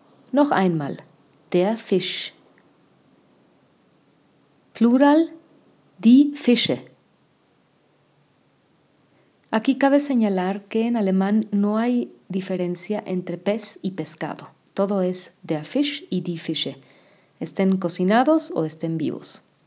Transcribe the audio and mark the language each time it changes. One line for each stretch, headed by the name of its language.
German: Noch einmal, der Fisch. Plural, die Fische.
Spanish: Aquí cabe señalar que en alemán no hay diferencia entre pez y pescado. Todo es
German: der Fisch
Spanish: y
German: die Fische.
Spanish: Estén cocinados o estén vivos.